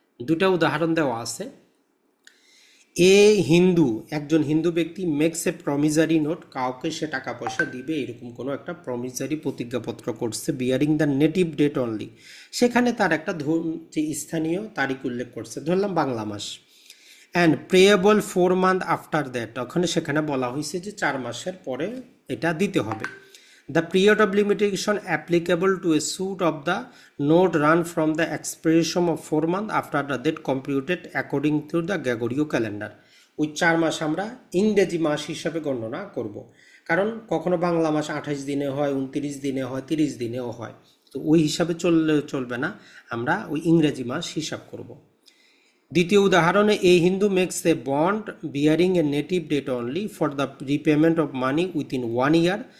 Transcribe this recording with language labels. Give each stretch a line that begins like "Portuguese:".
Bangla: দুটা উদাহরণ দেওয়া আছে। এ হিন্দু, একজন হিন্দু ব্যক্তি মেক্স এ প্রমিজারি নোট, কাউকে সে টাকা পয়সা দিবে এরকম কোনো একটা প্রমিজারি প্রতিজ্ঞাপত্র করছে, bearing the native date only, সেখানে তার একটা যে স্থানীয় তারিখ উল্লেখ করছে, ধরলাম বাংলা মাস।
English: and payable 4 month after that,
Bangla: ওখানে সেখানে বলা হয়েছে যে 4 মাসের পরে এটা দিতে হবে।
English: The period of limitation applicable to a suit of the note run from the expiration of 4 months after the date computed according to the Gregorian calendar.
Bangla: ওই 4 মাস আমরা ইংরেজি মাস হিসাবে গণনা করব, কারণ কখনো বাংলা মাস 28 দিনে হয়, 29 দিনে হয়, 30 দিনেও হয়, তো ওই হিসাবে চলবে না, আমরা ওই ইংরেজি মাস হিসাব করব। দ্বিতীয় উদাহরণে এ Hindu makes A bond
English: Bearing a native date only for the repayment of money within 1 year.